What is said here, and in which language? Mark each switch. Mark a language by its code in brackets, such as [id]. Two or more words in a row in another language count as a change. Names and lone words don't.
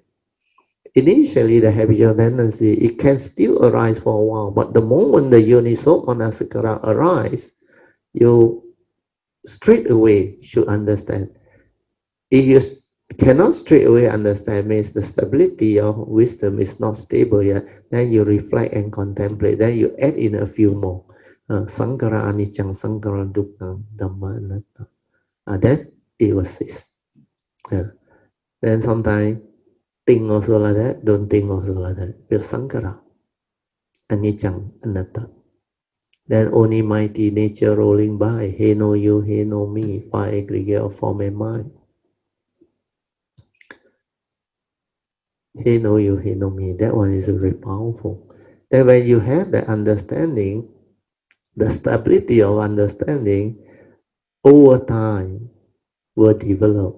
[en] Initially, the habitual tendency, it can still arise for a while, but the moment the [pi] Yoniso Manasikara [en] arise, you straight away should understand. If you cannot straight away understand, means the stability of wisdom is not stable yet, then you reflect and contemplate, then you add in a few more. [pi] Sankara anicang, sankara dukkang, dhamma anatta. [en] Then it will cease. Then sometimes think also like that, don't think also like that. [pi] Because sankara, anicang, anatta. [en] Then only mighty nature rolling by, he no you, he no me, five aggregate of form and mind. He know you, he know me. That one is very powerful. Then when you have that understanding, the stability of understanding over time will develop.